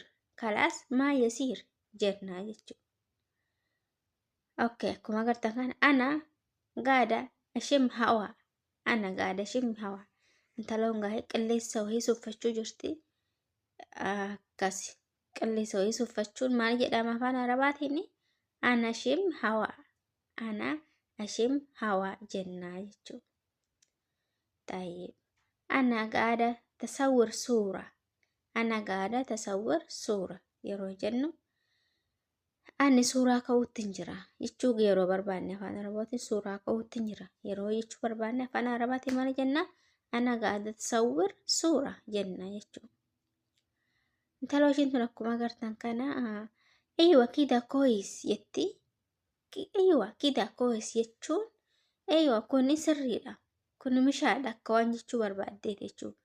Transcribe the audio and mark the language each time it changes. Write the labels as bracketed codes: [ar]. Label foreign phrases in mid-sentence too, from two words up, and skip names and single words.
[ar] خلاص ما يصير [om] jennaa jechuudha. Okay, akkuma agartan kana [ar] أنا قاعدة أشم هوا. أنا قاعدة أشم هوا. [om] Intaloon gaa'ee qilleessa wahii suuffachuu jirti. Akkasi qilleessa wahii suuffachuun maal jedhama afaan Arabaatiin [ar] أنا أشم هوا. أنا أشم هوا [om] jennaa jechuudha. [ar] طيب أنا قاعدة تصور صورة. أنا قاعدة تصور صورة [om] yeroo jennu ani suuraa ka'uutti jira jechuu yeroo barbaanne afaan arabaatiin suuraa ka'uutti jira yeroo jechuu barbaanne afaan arabaatiin maal jenna [ar] أنا قاعدة تصور صورة [om] jenna jechuudha. Intalooshin tun akkuma agartan kana [ar] أيوة كدا كويس [om] jetti [ar] أيوة كدا كويس [om] jechuun eeywa kun sirriidha kun mishaadha akka waan jechuu barbaaddeet jechuudha.